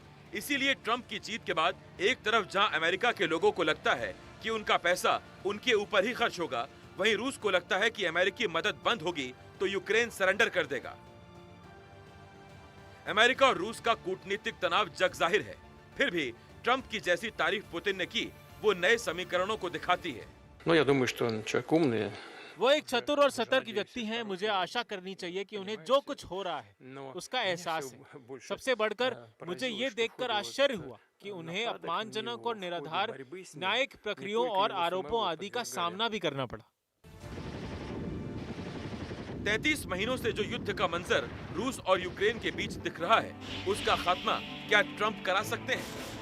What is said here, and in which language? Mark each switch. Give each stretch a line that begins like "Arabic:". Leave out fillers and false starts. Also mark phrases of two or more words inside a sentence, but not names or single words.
Hindi: इसीलिए ट्रंप की जीत के बाद एक तरफ जहां अमेरिका के लोगों को लगता है कि उनका पैसा उनके ऊपर ही खर्च होगा, वहीं रूस को लगता है कि अमेरिकी मदद बंद होगी तो यूक्रेन सरेंडर कर देगा। अमेरिका और रूस का कूटनीतिक तनाव जग जाहिर है। फिर भी ट्रंप की जैसी तारीफ पुतिन ने की, वो नए समीकरणों को दिखाती है।
Russian: Но я думаю, что он человек умный.
Hindi: वो एक चतुर और सतर्क व्यक्ति हैं। मुझे आशा करनी चाहिए कि उन्हें जो कुछ हो रहा है उसका एहसास है। सबसे बढ़कर मुझे ये देखकर आश्चर्य हुआ कि उन्हें अपमानजनक और निराधार न्यायिक प्रक्रियाओं और आरोपों आदि का सामना भी करना पड़ा। 33 महीनों से जो युद्ध का मंजर रूस और यूक्रेन के बीच दिख रहा है, उसका खात्मा क्या ट्रंप करा सकते हैं?